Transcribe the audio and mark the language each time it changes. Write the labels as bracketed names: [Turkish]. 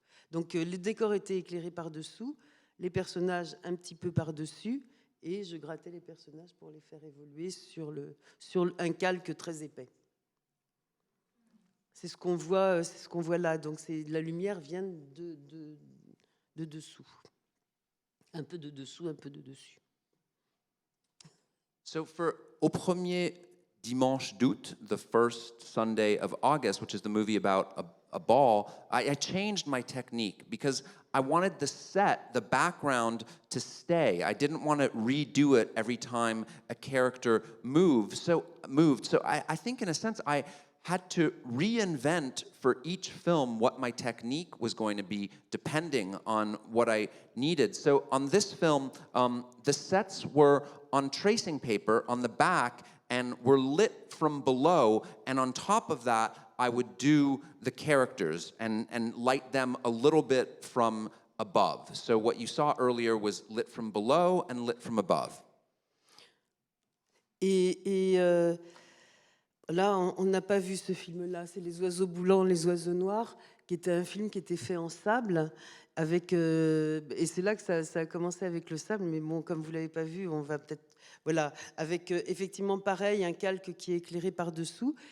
[French] Donc le décor était éclairé par-dessous, les personnages un petit peu par-dessus, et je grattais les personnages pour les faire évoluer sur un calque très épais. C'est ce qu'on voit là. Donc la lumière vient de dessous. Un peu de dessous, un peu de dessus. [English] So au premier dimanche d'août, the first Sunday of August, which is the movie about a ball, I changed my technique because I wanted the set, the background, to stay. I didn't want to redo it every time a character moved. So I think in a sense I had to reinvent for each film what my technique was going to be, depending on what I needed. So on this film, the sets were on tracing paper on the back and were lit from below, and on top of that, I would do the characters and light them a little bit from above. So what you saw earlier was lit from below and lit from above. [French] Et là, on n'a pas vu ce film-là. C'est Les oiseaux boulants, les oiseaux noirs, qui était un film qui était fait en sable. Et c'est là que ça a commencé avec le sable. Mais bon, comme vous l'avez pas vu, on va peut-être... Voilà, avec effectivement pareil, un calque qui est éclairé par-dessous.